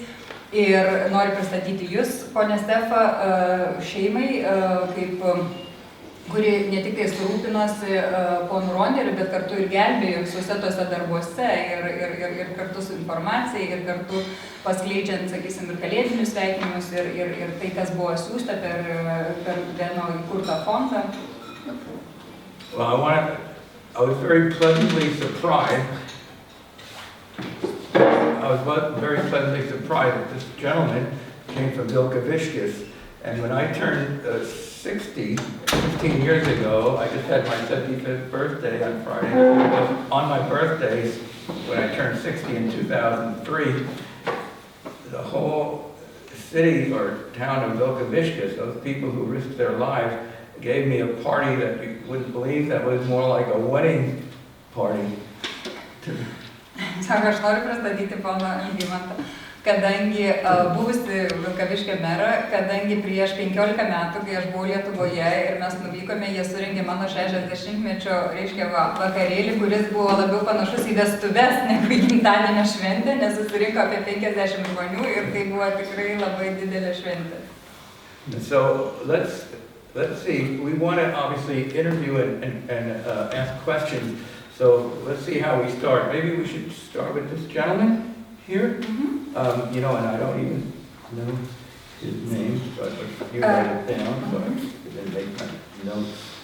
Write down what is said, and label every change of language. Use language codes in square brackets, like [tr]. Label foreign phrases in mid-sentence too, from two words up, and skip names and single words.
[lt] Ir noriu pristatyti jūs, ponia Stefa, šeimai, kuri ne tik tai surūpinosi ponu Ronderiu, bet kartu ir gelbėjo visuose tose darbuose ir kartu su informacija, ir kartu paskleidžiant, sakysim, ir kalėdinius sveikinimus, ir tai, kas buvo siųsta per Beno įkurtą fondą. [en] Well, I was very pleasantly surprised. I was very pleasantly surprised that this gentleman came from Vilkaviškis, and when I turned 60, 15 years ago, I just had my 75th birthday on Friday. On my birthday, when I turned 60 in 2003, the whole city or town of Vilkaviškis, those people who risked their lives, gave me a party that you wouldn't believe. That was more like a wedding party. [lt] Sako, aš noriu pristatyti poną Algimantą, kadangi buvusi Vilkaviškio merą, kadangi prieš 15 metų, kai aš buvau Lietuvoje ir mes nuvykome, jie surengė mano 60-mečio, reiškia, vakarėlį, kuris buvo labiau panašus į vestuves negu į gimtadienio šventę, nes susirinko apie 50 žmonių ir tai buvo tikrai labai didelė šventė. [en] So let's see. We want to obviously interview and ask questions. So let's see how we start. Maybe we should start with this gentleman here. Mm-hmm. You know, and I don't even know his name, but you write it down so I can make my notes.